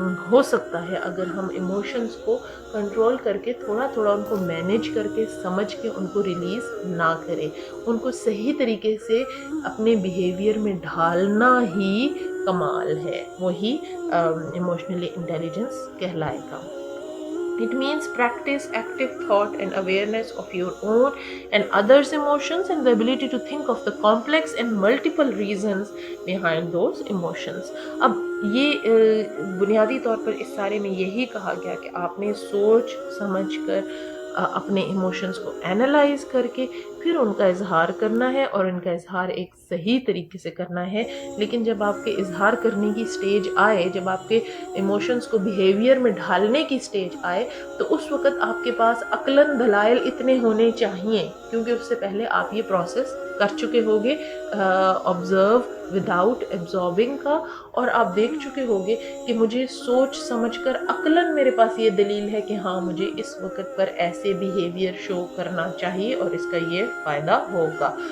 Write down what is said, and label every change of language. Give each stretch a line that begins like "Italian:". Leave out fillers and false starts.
Urdu: ہو سکتا ہے اگر ہم ایموشنز کو کنٹرول کر کے تھوڑا تھوڑا ان کو مینیج کر کے سمجھ کے ان کو ریلیز نہ کریں، ان کو صحیح طریقے سے اپنے بیہیویئر میں ڈھالنا ہی کمال ہے، وہی ایموشنلی انٹیلیجنس کہلائے گا۔
English: It means practice active thought and awareness of your own and others' emotions and the ability to think of the complex and multiple reasons behind those emotions.
Urdu: اب یہ بنیادی طور پر اس سارے میں یہی کہا گیا کہ آپ نے سوچ سمجھ کر اپنے ایموشنز کو اینالائز کر کے پھر ان کا اظہار کرنا ہے، اور ان کا اظہار ایک صحیح طریقے سے کرنا ہے. لیکن جب آپ کے اظہار کرنے کی سٹیج آئے، جب آپ کے ایموشنز کو بیہیویئر میں ڈھالنے کی سٹیج آئے، تو اس وقت آپ کے پاس عقلاً دلائل اتنے ہونے چاہیے، کیونکہ اس سے پہلے آپ یہ پروسیس کر چکے ہوگے آبزرو وداؤٹ ایبزاربنگ کا، اور آپ دیکھ چکے ہوگے کہ مجھے سوچ سمجھ کر عقلاً میرے پاس یہ دلیل ہے کہ ہاں مجھے اس وقت پر ایسے بیہیویئر شو کرنا چاہیے اور اس کا یہ فائدہ ہوگا.